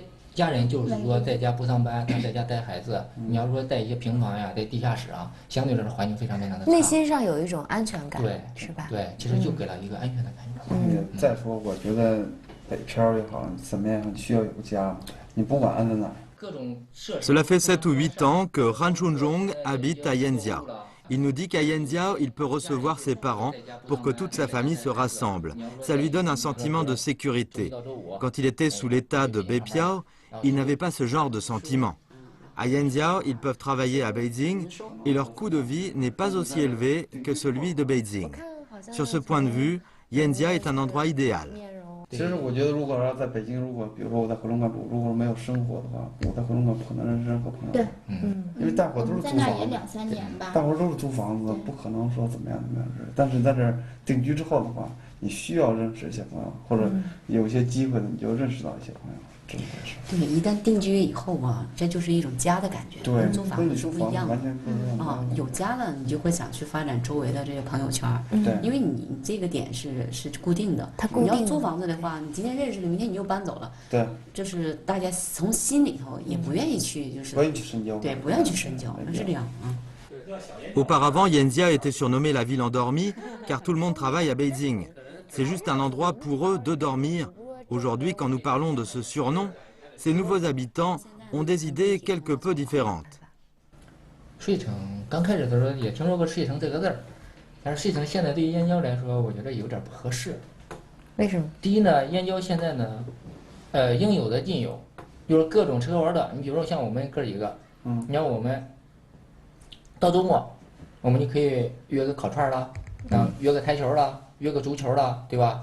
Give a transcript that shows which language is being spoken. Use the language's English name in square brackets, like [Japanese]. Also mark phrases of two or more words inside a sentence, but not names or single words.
[Chinese] 家人就是说在家不上班，他在家带孩子。你要说带一些平房呀，在地下室啊，相对来说环境非常的差。内心上有一种安全感，对，是吧？对，其实就给了一个安全的感觉。再说，我觉得北漂也好，怎么样，你需要有家，你不管安在哪儿。 [French] Cela fait 7 ou 8 ans que Han Chunjong habite à Yanjiao. Il nous dit qu'à Yanjiao, il peut recevoir ses parents pour que toute sa famille se rassemble. Ça lui donne un sentiment de sécurité. Quand il était sous l'état de Beipiao, il n'avait pas ce genre de sentiment. À Yanjiao, ils peuvent travailler à Beijing et leur coût de vie n'est pas aussi élevé que celui de Beijing. Sur ce point de vue, Yanjiao est un endroit idéal. [Chinese] 其实我觉得，如果要在北京，如果比如说我在回龙观住，如果没有生活的话，我在回龙观不可能认识任何朋友。对，因为大伙都是租房子，在那儿也2、3年吧。大伙都是租房子，不可能说怎么样。但是在这儿定居之后的话，你需要认识一些朋友，或者有一些机会你就认识到一些朋友。对，一旦定居以后啊，这就是一种家的感觉，跟租房子是不一样的。啊，有家了，你就会想去发展周围的这个朋友圈。对，因为你这个点是固定的。它固定。你要租房子的话，你今天认识了，明天你又搬走了。对。就是大家从心里头也不愿意去，就是。不愿意去深交。对，不愿意去深交，是这样啊。 [French] Auparavant, Yanjiao était surnommée la ville endormie car tout le monde travaille à Beijing. C'est juste un endroit pour eux de dormir. Aujourd'hui, quand nous parlons de ce surnom, ces nouveaux habitants ont des idées quelque peu différentes. [Chinese] 睡城刚开始的时候也听说过睡城这个字儿，但是睡城现在对于燕郊来说，我觉得有点不合适。为什么？第一呢，燕郊现在呢，应有的尽有，就是各种吃喝玩乐。你比如说像我们哥几个，你看我们到周末，我们就可以约个烤串啦，约个台球啦，约个足球啦，对吧？